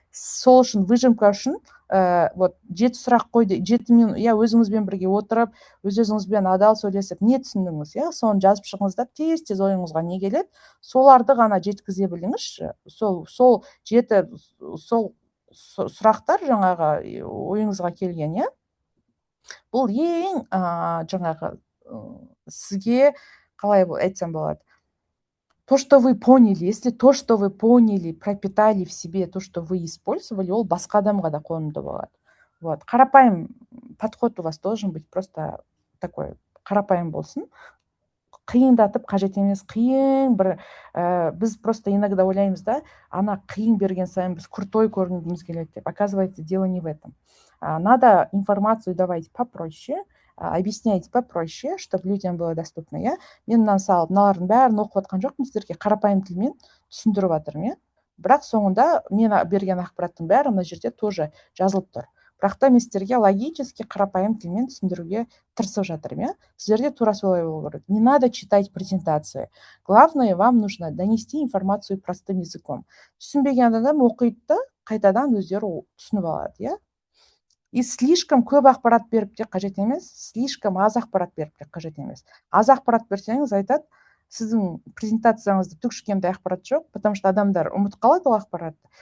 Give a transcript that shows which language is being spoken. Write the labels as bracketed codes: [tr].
[kk] Сол үшін выжимка үшін 7 сұрақ қойды, 7 минут, иә, өзіңізбен бірге отырып, өзіңізбен адал сөйлесіп, не түсіндіңіз, иә, соны жазып шығыңыздар, тез ойыңызға не келеді, соларды ғана жеткізе біліңізші. Сол 7 сұрақтар жаңағы ойыңызға келген, иә. Бұл ең жаңағы сізге қалай айтсам болады. [ru] То, что вы поняли, если то, что вы поняли, пропитали в себе, то, что вы использовали, [kk] ол басқа адамға да қонымды болады. [ru] Вот. [kk] Қарапайым [ru] подход у вас должен быть просто такой, [kk] қарапайым болсын. Қиындатып қажет емес, қиын бір, біз [ru] просто иногда [kk] ойлаймыз да, ана қиын берген сайын біз крутой көрінгіміз келеді деп. [ru] Оказывается, дело не в этом. Надо информацию давать попроще, объяснять попроще, чтобы людям было доступно, иә. [kk] Мен мыналардың бәрін оқып жатқан жоқпын, сіздерге қарапайым тілмен түсіндіріп жатырмын, иә. Бірақ соңында мен берген ақпараттың бәрі мына жерде тоже жазылып тұр. Бірақ та мен сіздерге логически қарапайым тілмен түсіндіруге тырысып жатырмын, иә. Сіздерде тура солай болу керек. [ru] Не надо читать презентации. Главное, вам нужно донести информацию простым языком. [kk] Түсінбеген адам оқиды да, қайтадан өздері түсініп алады, иә. [ru] И слишком [kk] көп ақпарат беріп те қажет емес, слишком аз ақпарат беріп те қажет емес. Аз ақпарат берсеңіз, айтады, сіздің презентацияңызда түкшікенде ақпарат жоқ, [ru] потому что [kk] адамдар ұмытып қалады ол ақпаратты.